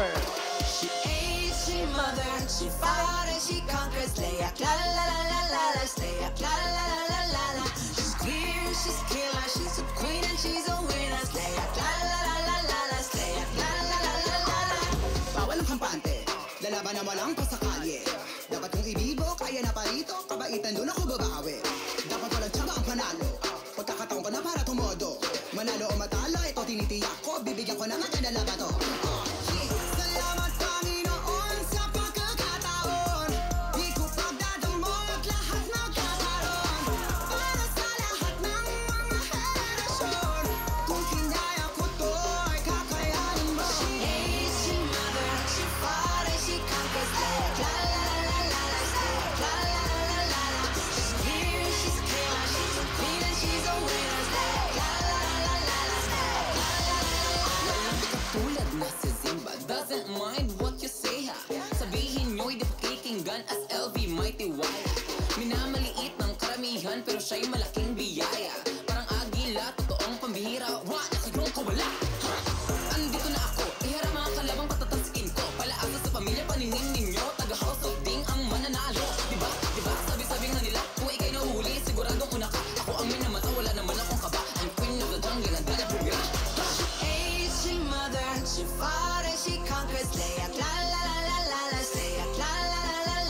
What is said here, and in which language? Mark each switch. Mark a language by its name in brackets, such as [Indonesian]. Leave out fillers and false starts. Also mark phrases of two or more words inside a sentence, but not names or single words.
[English] She ain't, she mother, she fought and she conquers. Slay a la la la la la la, slay a la la la la la la. She's queer, she's killer, she's a queen and she's a winner. Slay a la la la la la la, slay a la la la la la la. [Filipino] Bawal ang kampante, lalaban na walang pasakali. Dapat kong ibibo, kaya na parito, kabaitan doon ako babawi. Dapat walang tsaba ang panalo, pagkakataon ko na para tumodo. Manalo o matalo, ito tinitiyak ko, bibigyan ko na maganda na bato. Salamat Panginoon sa pagkakataon, di ko pagdadamot lahat magkakaroon. Para sa lahat ng mga henerasyon, kung kinaya ko to'y kakayanin mo. [English] She ain't, she mother, she fought and she conquers. Slay a la la la la la, slay a la la la la la. She's queer, she's killer, she's a queen and she's a winner. Slay a la la la la la, slay a la la la la la. [Filipino] Katulad na si Zimba, [English] doesn't mind what you say [Filipino] ha. Sabihin nyo'y di pakikinggan as LV Mighty Wire. Minamaliit ng karamihan pero siya'y malaking biyaya. Parang agila, totoong pambihira, wa nakagulong ko wala. Andito na ako, iharap mga kalabang patatasikin ko. Palaasa sa pamilya, paningin ninyo, taga- [English] house of ding [Filipino] ang mananalo. Diba, diba, sabi-sabi nga nila, kung ikay nahuli, siguradong una ka. Ako ang may namata, wala naman akong kaba. [English] I'm queen of the jungle, [Filipino] ang dala bumira. [English] Ain't she mother, she fought and she conquers. Slay a la la la la la la, slay a la la la